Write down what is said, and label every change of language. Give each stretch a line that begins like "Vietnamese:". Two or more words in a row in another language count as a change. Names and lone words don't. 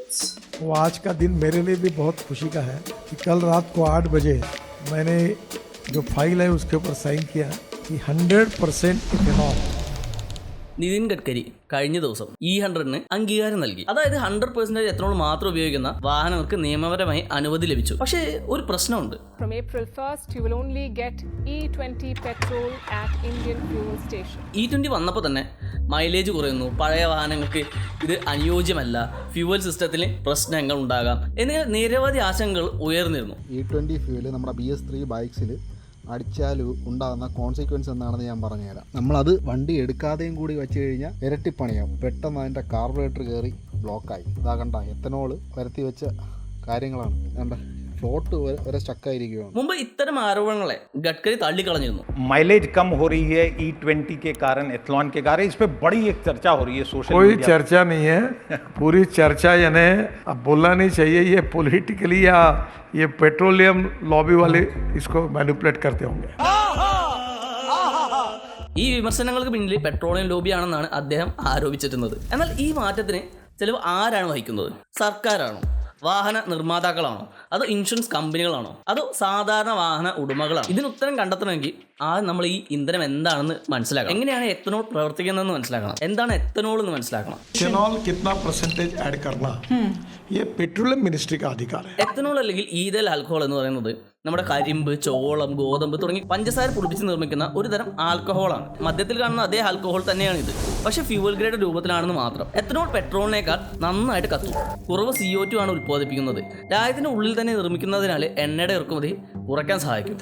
Hindi: वो आज का दिन मेरे लिए भी बहुत खुशी का है कि कल रात को 8 बजे मैंने जो फाइल है उसके ऊपर साइन किया कि 100% इथेनॉल.
Malayalam: നിതിൻ ഗഡ്കരി കഴിഞ്ഞ ദിവസം E100ന് അംഗീകാരം നൽകി. അതായത് 100% എത്തനോൾ മാത്രം ഉപയോഗിക്കുന്ന വാഹനങ്ങൾക്ക് നിയമപരമായി അനുമതി ലഭിച്ചു. പക്ഷേ ഒരു പ്രശ്നമുണ്ട്.
English: From April 1st, you will only get E20 petrol at Indian fuel station.
Malayalam: E20 വന്നപ്പോൾ തന്നെ മൈലേജ് കുറയുന്നു, പഴയ വാഹനങ്ങൾക്ക് ഇത് അനുയോജ്യമല്ല, ഫ്യൂവൽ സിസ്റ്റത്തിൽ പ്രശ്നങ്ങൾ ഉണ്ടാകാം എന്നിങ്ങനെ നിരവധി ആശങ്കകൾ ഉയർന്നിരുന്നു. E20 ഫ്യൂവൽ നമ്മുടെ BS3 ബൈക്സിൽ അടിച്ചാൽ ഉണ്ടാകുന്ന കോൺസിക്വൻസ് എന്താണെന്ന് ഞാൻ പറഞ്ഞുതരാം. നമ്മളത് വണ്ടി എടുക്കാതെയും കൂടി വെച്ച് കഴിഞ്ഞാൽ ഇരട്ടിപ്പണിയാവും. പെട്ടെന്ന് അതിൻ്റെ കാർബറേറ്റർ കയറി ബ്ലോക്കായി. ഇതാ കണ്ട എത്തനോൾ വരുത്തി വെച്ച കാര്യങ്ങളാണ്. കണ്ട ഫ്ലോട്ട് വരെ സ്റ്റക്കായിരിക്കുകയാണ്. മുമ്പ് ഇത്തരം ആരോപണങ്ങളെ ഗഡ്കരി തള്ളിക്കളഞ്ഞിരുന്നു.
Hindi: माइलेज कम हो रही है E20 के कारण, एथलॉन के कारण. इस पे बड़ी एक चर्चा हो रही है सोशल कोई मीडिया. चर्चा नहीं है, पूरी चर्चा यानी अब बोलना नहीं चाहिए, ये पॉलिटिकली या ये पेट्रोलियम लॉबी वाले इसको मैनिपुलेट करते होंगे.
Malayalam: ഈ വിമർശനങ്ങൾക്ക് പിന്നിൽ പെട്രോളിയം ലോബിയാണെന്നാണ് അദ്ദേഹം ആരോപിച്ചിരുന്നത്. എന്നാൽ ഈ മാറ്റത്തിന് ചിലവ് ആരാണ് വഹിക്കുന്നത്? സർക്കാരാണോ? വാഹന നിർമ്മാതാക്കളാണോ? അതോ ഇൻഷുറൻസ് കമ്പനികളാണോ? അതോ സാധാരണ വാഹന ഉടമകളാണോ? ഇതിന് ഉത്തരം കണ്ടെത്തണമെങ്കിൽ ആദ്യം നമ്മൾ ഈ ഇന്ധനം എന്താണെന്ന് മനസ്സിലാക്കണം. എങ്ങനെയാണ് എത്തനോൾ പ്രവർത്തിക്കുന്നതെന്ന് മനസ്സിലാക്കണം. എന്താണ് എത്തനോൾ എന്ന് മനസ്സിലാക്കണം.
Hindi: इथेनॉल कितना परसेंटेज ऐड करना ये पेट्रोलियम मिनिस्ट्री का अधिकार है.
Malayalam: എത്തനോൾ അല്ലെങ്കിൽ ഈഥൽ ആൽക്കഹോൾ എന്ന് പറയുന്നത് നമ്മുടെ കരിമ്പ്, ചോളം, ഗോതമ്പ് തുടങ്ങി പഞ്ചസാര പൊടിപ്പിച്ച് നിർമ്മിക്കുന്ന ഒരു തരം ആൽക്കഹോളാണ്. മദ്യത്തിൽ കാണുന്ന അതേ ആൽക്കഹോൾ തന്നെയാണ് ഇത്, പക്ഷേ ഫ്യൂവൽ ഗ്രേഡ് രൂപത്തിലാണെന്ന് മാത്രം. എത്തനോൾ പെട്രോളിനേക്കാൾ നന്നായിട്ട് കത്തും. കുറവ് CO2 ആണ് ഉൽപ്പാദിപ്പിക്കുന്നത്. രാജ്യത്തിന്റെ ഉള്ളിൽ തന്നെ നിർമ്മിക്കുന്നതിനാൽ എണ്ണയുടെ ഇറക്കുമതി കുറയ്ക്കാൻ സഹായിക്കും.